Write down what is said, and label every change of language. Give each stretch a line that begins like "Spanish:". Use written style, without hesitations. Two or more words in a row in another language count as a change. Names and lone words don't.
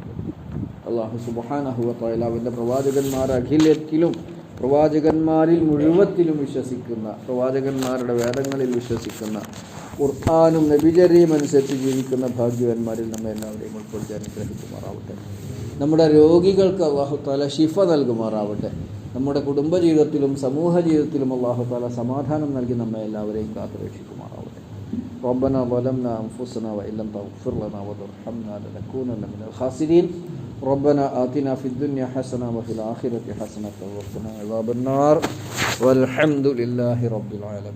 Malayalam: അല്ലാഹു
Arabic: سبحانه وتعالى
Malayalam: അവൻ്റെ പ്രവാചകന്മാർ അഖിലത്തിലും, പ്രവാചകന്മാരിൽ മുഴുവത്തിലും വിശ്വസിക്കുന്ന, പ്രവാചകന്മാരുടെ വേദങ്ങളിൽ വിശ്വസിക്കുന്ന, ഖുർആനും നബിചര്യയും അനുസരിച്ച് ജീവിക്കുന്ന ഭാഗ്യവാന്മാരിൽ നമ്മെ എല്ലാവരെയും ഉൾപ്പെടുത്തി അനുഗ്രഹിക്കുമാറാവട്ടെ. നമ്മുടെ രോഗികൾക്ക്
Arabic: الله تعالى
Malayalam: ശിഫ നൽകുമാറാവട്ടെ. നമ്മുടെ കുടുംബജീവിതത്തിലും സമൂഹ ജീവിതത്തിലും
Arabic: الله تعالى
Malayalam: സമാധാനം നൽകി നമ്മെ എല്ലാവരെയും കാത്തുരക്ഷിക്കുമാറാവട്ടെ.
Arabic: ربنا ظلمنا أنفسنا وإن لم تغفر لنا وترحمنا لنكونن من الخاسرين. ربنا آتنا في الدنيا حسنة وفي الآخرة حسنة وقنا عذاب النار والحمد لله رب العالمين.